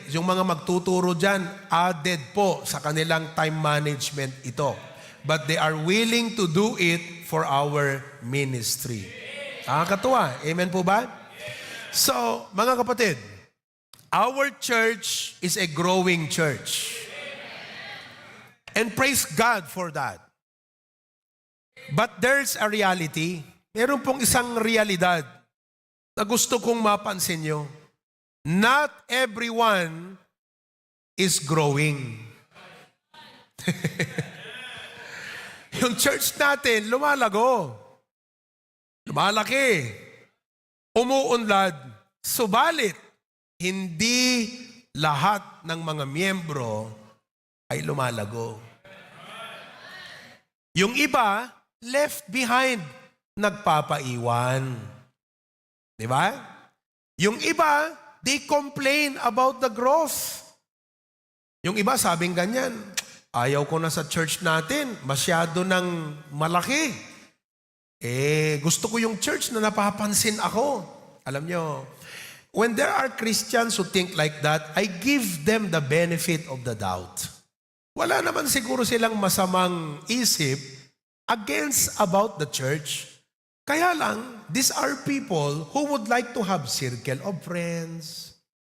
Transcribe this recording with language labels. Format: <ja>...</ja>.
<tl>Yung mga magtuturo dyan, added po sa kanilang time management ito.</tl> <en>But they are willing to do it for our ministry.</en> <tl>Nakakatuwa. Amen po ba?</tl> <en>So,</en> <tl>mga kapatid,</tl> <en>our church is a growing church. And praise God for that. But there's a reality.</en> <tl>Meron pong isang realidad na gusto kong mapansin nyo.</tl> <en>Not everyone is growing.</en> <tl>Yung church natin, lumalago. Lumalaki. Umuunlad. Subalit, hindi lahat ng mga miyembro ay lumalago. Yung iba,</tl> <en>left behind,</en> <tl>nagpapaiwan. Di ba? Yung iba,</tl> <en>they complain about the growth.</en> <tl>Yung iba, sabing ganyan, ayaw ko na sa church natin, masyado ng malaki. Gusto ko yung church na napapansin ako. Alam nyo,</tl> <en>when there are Christians who think like that, I give them the benefit of the doubt.</en> <tl>Wala naman siguro silang masamang isip</tl> <en>against about the church.</en> <tl>Kaya lang,</tl> <en>these are people who would like to have circle of friends.</en>